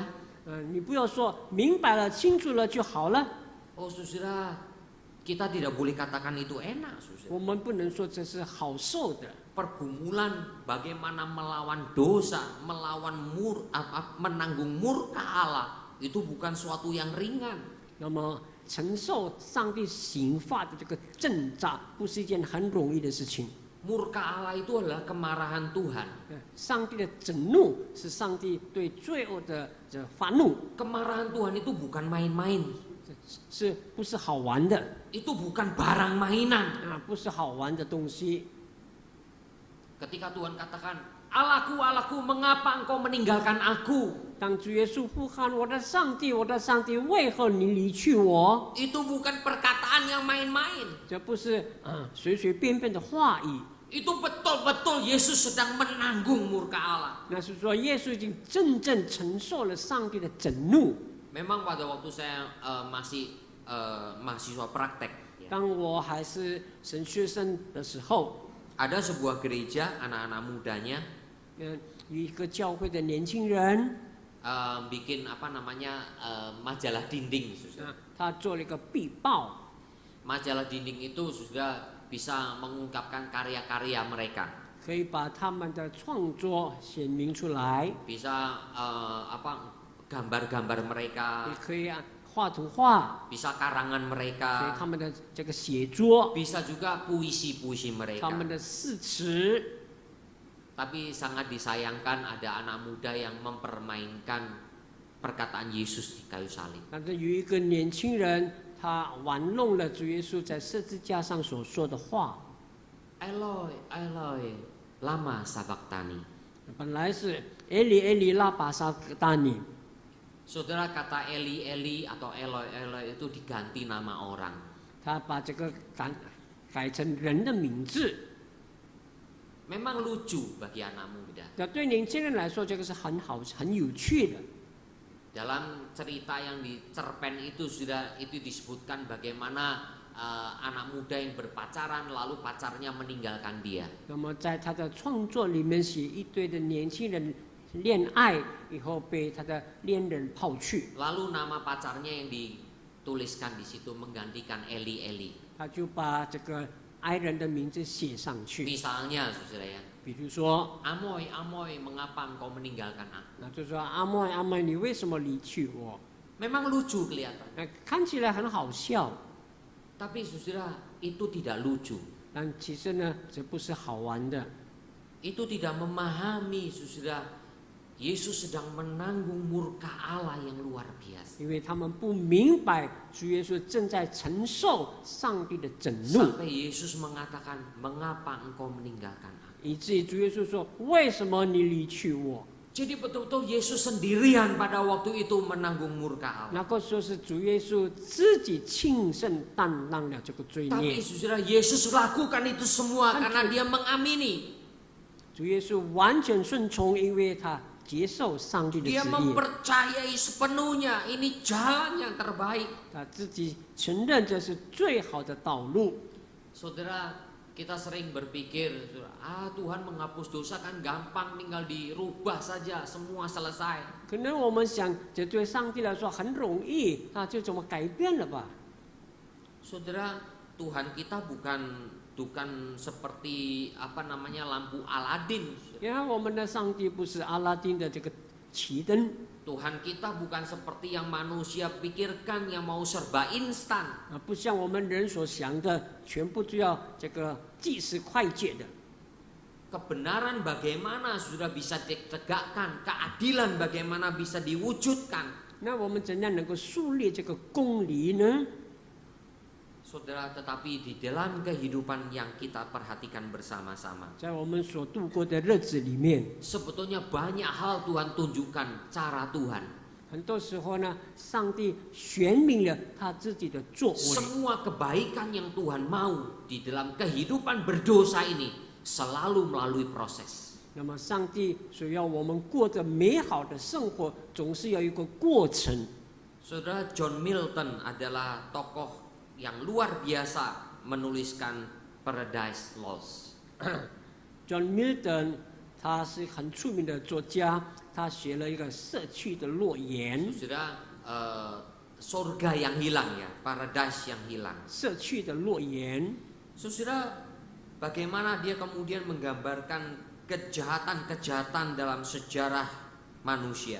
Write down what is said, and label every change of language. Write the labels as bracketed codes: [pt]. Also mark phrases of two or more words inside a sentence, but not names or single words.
[zh] 你不要说明白了、清楚了就好了。 [id] Oh saudara, kita tidak boleh katakan itu enak, saudara. [zh] 我们不能说这是好受的。 [id] Pergumulan bagaimana melawan dosa, menanggung murka Allah, itu bukan suatu yang ringan. [zh] 那么承受上帝刑罚的这个挣扎，不是一件很容易的事情。 [id] Murka Allah itu adalah kemarahan Tuhan. [zh] 上帝的震怒是上帝对罪恶的这发怒， [id] Kemarahan Tuhan itu bukan main-main. [zh] 是不是好玩的？ [id] Itu bukan barang mainan. [zh] 不是好玩的东西。 [id] Ketika Tuhan katakan, Allahku, Allahku, mengapa engkau meninggalkan aku? [zh] 当主耶稣呼喊我的上帝，我的上帝，为何你离去我？ [id] Itu bukan perkataan yang main-main. [zh] 这不是随随便便的话语， [id] Itu betul-betul Yesus sedang menanggung murka Allah. [zh] 那是说耶稣已经真正承受了上帝的震怒。 [id] Memang pada waktu saya masih mahasiswa praktek, [zh] 当我还是神学生的时候， [id] ada sebuah gereja anak-anak mudanya [zh] 有一个教会的年轻人， [id] bikin apa namanya majalah dinding, Saudara. [zh] 他做了一个壁报， [id] Majalah dinding itu sudah bisa mengungkapkan karya-karya mereka, [zh] 可以把他们的创作显明出来， [id] bisa gambar-gambar [zh] 也 [id] mereka, [zh] 可以画图画， [id] bisa karangan [zh] 所以 [id] mereka, [zh] 他们的这个写作， [id] bisa juga puisi-puisi [zh] 他们 [id] mereka. [zh] 的誓词。 [id] Tapi sangat disayangkan ada anak muda yang mempermainkan perkataan Yesus di kayu salib. [zh] 但是有一个年轻人，他玩弄了主耶稣在十字架上所说的话。 [arc] Eloi, Eloi, lama sabachthani. [zh] 本来是埃里埃里拉巴沙格达尼， [id] Saudara, kata Eli, Eli atau Eloi, Eloi itu diganti nama orang. [zh] 他把这个改成人的名字。 [id] Memang lucu bagi anak muda. [zh] 那对年轻人来说，这个是很好、很有趣的。 [id] Dalam cerita yang di cerpen itu sudah itu disebutkan bagaimana anak muda yang berpacaran lalu pacarnya meninggalkan dia. [zh] 那么在他的创作里面写一堆的年轻人恋爱以后被他的恋人抛去， [id] Lalu nama pacarnya yang dituliskan di situ menggantikan Eli, Eli. [zh] 他就把这个爱人的名字写上去。 [id] Misalnya, saudara ya, [zh] 比如说， [id] Amoy, Amoy, mengapa engkau meninggalkan aku? [zh] 那就说阿妹阿妹，你为什么离去我？ [id] Memang lucu kelihatan. [zh] 看起来很好笑， [id] Tapi saudara, itu tidak lucu. [zh] 但其实呢，这不是好玩的。 [id] Itu tidak memahami, saudara, Yesus sedang menanggung murka Allah yang luar biasa. [zh] 因为他们不明白主耶稣正在承受上帝的震怒， [id] Sampai Yesus mengatakan, mengapa engkau meninggalkan aku? [zh] 以至于主耶稣说：“为什么你离去我 [id] Jadi betul-betul Yesus sendirian pada waktu itu menanggung murka？” Allah. [zh] 那个时候是主耶稣自己亲身担当了这个罪 [id] Tapi [zh] 孽， [id] saudara, Yesus lakukan itu semua karena dia mengamini. [zh] 主耶稣完全顺从，因为他接受上帝的旨 [id] Dia [zh] 意， [id] mempercayai sepenuhnya ini jalan yang terbaik. [zh] 他自己承认这是最好的道路。 [id] Saudara, Kita sering berpikir, Tuhan menghapus dosa kan gampang, tinggal dirubah saja, semua selesai. [zh] 可能我们想，这对上帝来说很容易，他就这么改变了吧？ [id] Saudara, Tuhan kita bukan seperti lampu Aladin. [zh] 因为我们的上帝不是阿拉丁的这个奇灯。 [id] Tuhan kita bukan seperti yang manusia pikirkan yang mau serba instan. [zh] 不像我们人所想的，全部都要这个即时快捷的。 [id] Kebenaran bagaimana sudah bisa ditegakkan, keadilan bagaimana bisa diwujudkan. [zh] 那我们怎样能够树立这个公理呢？ [id] Saudara, tetapi di dalam kehidupan yang kita perhatikan bersama-sama, [zh] 在我们所度过的日子里面， [id] sebetulnya banyak hal Tuhan tunjukkan cara Tuhan. [zh] 很多时候呢，上帝显明了他自己的作为。 [id] Semua kebaikan yang Tuhan mau di dalam kehidupan berdosa ini selalu melalui proses. [zh] 那么，上帝所要我们过着美好的生活，总是要有一个过程。 [id] Saudara, John Milton adalah tokoh yang luar biasa menuliskan Paradise Lost. [zh] John Milton 他是很出名的作家，他写了一个《社区的诺言》。 [id] Saudara, surga yang hilang ya, paradise yang hilang. [zh] 社区的诺言。 [id] Saudara, bagaimana dia kemudian menggambarkan kejahatan-kejahatan dalam sejarah manusia.